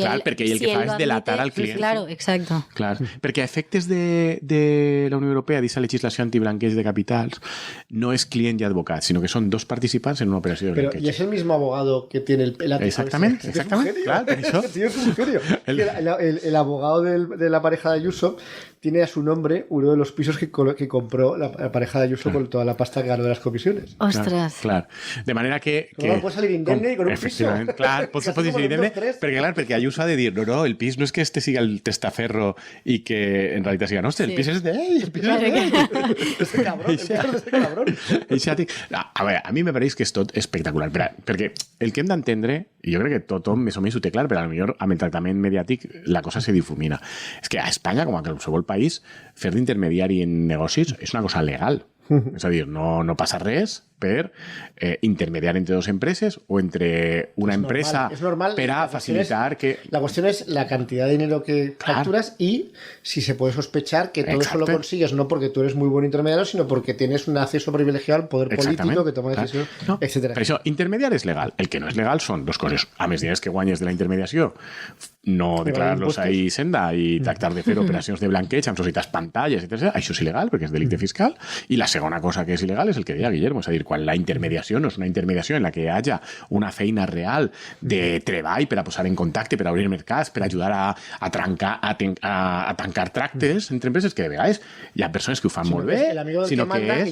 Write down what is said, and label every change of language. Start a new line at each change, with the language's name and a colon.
Catalan: él, perquè el que fa és delatar al client.
Spanish: Claro, exacto.
Catalan: Clar, perquè a efectes de la Unió Europea, d'aquesta legislació antiblanqueig de capitals, no és client i advocat, sinó que són dos participants en una operació de blanqueig.
Spanish: Pero, ¿y es el mismo abogado que tiene el látigo? Exactamente. Claro, por eso. Tío, es un genio. El abogado de la pareja de Ayuso tiene a su nombre uno de los pisos que compró la pareja de Ayuso con toda la pasta que ganó de las comisiones. Ostras.
Catalan: Clar. De manera que...
Spanish: Puede salir indemne con un piso.
Catalan: Clar, pot salir indemne, perquè Ayuso ha de dir, no, el pis no és que este siga el testaferro i que en realitat siga nostre, el pis és d'ell, el pis és d'ell.
Spanish: Ese cabrón,
Catalan: el pis és d'ese cabrón. A veure, a mi me pareix que és tot espectacular, perquè el que hem d'entendre, i jo crec que tothom més o menys ho té clar, però potser amb el tractament mediàtic la cosa se difumina. És que a Espanya, com a qualsevol país, fer d'intermediari en negocis és una cosa legal. És a dir, no passa res per intermediar entre dos empreses o entre una empresa para facilitar que...
Spanish: La cuestión es la cantidad de dinero que facturas y si se puede sospechar que todo eso lo consigues no porque tú eres muy buen intermediario, sino porque tienes un acceso privilegiado al poder político que toma decisions, etcétera.
Catalan: Per això, intermediar és legal. El que no és legal són dos coses. A més diners que guanyes de la intermediació, no declarar-los a Hisenda i tractar de fer operacions de blanqueig amb societats pantalles, etc. Això és il·legal perquè és delicte fiscal. I la segona cosa que és il·legal és el que deia Guillermo, és a dir, quan la intermediació no és una intermediació en la que hi hagi una feina real de treball per a posar en contacte, per a obrir mercats, per a ajudar a tancar tractes entre empreses, que de vegades hi ha persones que ho fan molt bé, sinó que és...